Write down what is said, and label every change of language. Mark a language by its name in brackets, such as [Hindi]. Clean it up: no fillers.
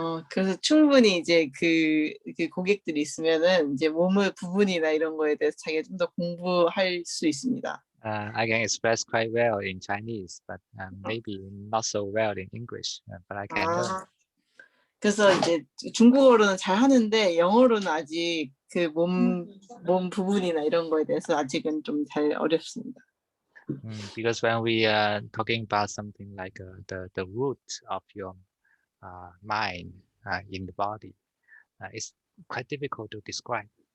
[Korean] 그래서 충분히 이제 그 고객들이 있으면은 이제 몸의 부분이나 이런 거에 대해서 자기가 좀 더 공부할 수 있습니다. [English] I can express quite well in Chinese, but maybe not so well in English. But I can learn. [Korean] 그래서 이제 중국어로는 잘 하는데 영어로는 아직 그 몸 부분이나 이런 거에 대해서 아직은 좀 잘 어렵습니다. [English] Because when we are talking about something like the root of your mind in the body, it's quite difficult to describe.